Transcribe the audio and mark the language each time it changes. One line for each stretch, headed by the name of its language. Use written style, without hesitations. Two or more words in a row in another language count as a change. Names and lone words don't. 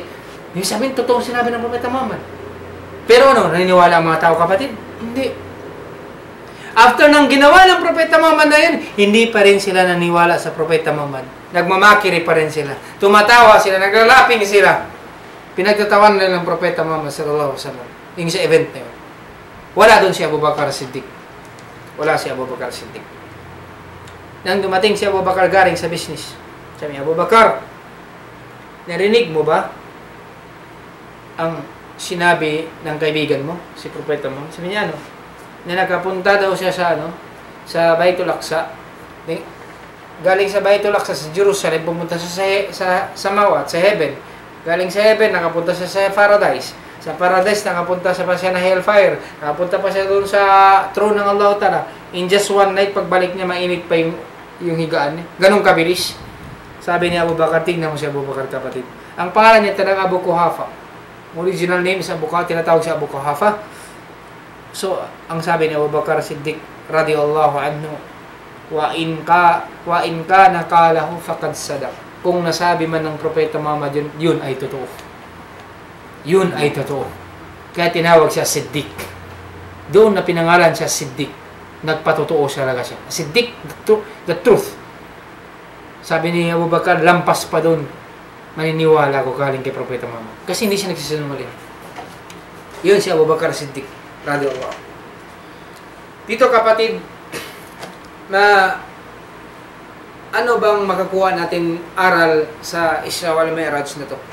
Filipino: Yung sabihin, totoo sinabi ng Propeta Muhammad. Pero ano, naniniwala ang mga tao, kapatid? Hindi. After nang ginawa ng Propeta Muhammad na yun, hindi pa rin sila naniwala sa Propeta Muhammad. Nagmamakiri pa rin sila. Tumatawa sila, naglalaping sila. Pinagtatawan nila ng Propeta Muhammad
Arabic: sallallahu alaihi wasallam.
Filipino: Yung sa event na yun. Wala doon si Abu Bakar Siddiq. Wala si Abu Bakar Siddiq. Nang dumating si Abu Bakar galing sa business, sabi niya, Abu Bakar, narinig mo ba ang sinabi ng kaibigan mo, si Propeta mo? Sabi niya, ano? Na nakapunta daw siya sa, sa Baitul Aqsa. Galing sa Baitul Aqsa sa Jerusalem, pumunta siya sa Samawat, sa Heaven. Galing sa Heaven, nakapunta siya sa Paradise. Sa Paradise, nakapunta siya pa siya na Hellfire. Nakapunta pa siya doon sa throne ng Allah Ta'ala.
English: In just one night,
Filipino: pagbalik niya, mainit pa yung higaan niya. Ganong kabilis. Sabi ni Abu Bakar, tingnan mo si Abu Bakar, kapatid. Ang pangalan niya talaga Abu Quhafa.
English: Original name is Abu Quhafa,
Filipino: tinatawag siya Abu Quhafa. So, ang sabi ni Abu Bakar Siddiq,
Arabic: radiyallahu anhu, wa in ka nakalahu faqad sadaq.
Filipino: Kung nasabi man ng Propeta Muhammad yun ay totoo. Yun ay totoo. Kaya tinawag siya Siddiq. Doon na pinangalan siya Siddiq. Nagpatotoo siya talaga siya.
English: Siddiq, the truth.
Filipino: Sabi ni Abu Bakar, lampas pa doon. Maniniwala ko galing kay Propeta Muhammad. Kasi hindi siya nagsisinungaling. Yun si Abu Bakar Siddiq. Radiyallahu. Dito kapatid, na ano bang makakuha natin aral sa Isra wal Mi'raj na to?